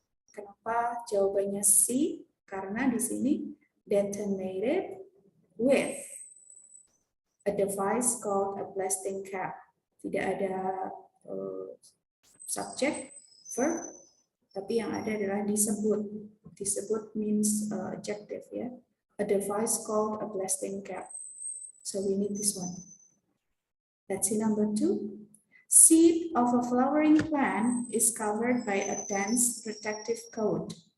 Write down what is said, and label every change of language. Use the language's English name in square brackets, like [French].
[Indonesian] Kenapa jawabannya C? Karena di sini [English] detonated with a device called a blasting cap. [Indonesian] Tidak ada subject, verb, tapi yang ada adalah disebut. Disebut [English] means adjective, [Indonesian] ya. [English] A device called a blasting cap. So we need this one. Let's see number 2. Seed of a flowering plant is covered by a dense protective coat.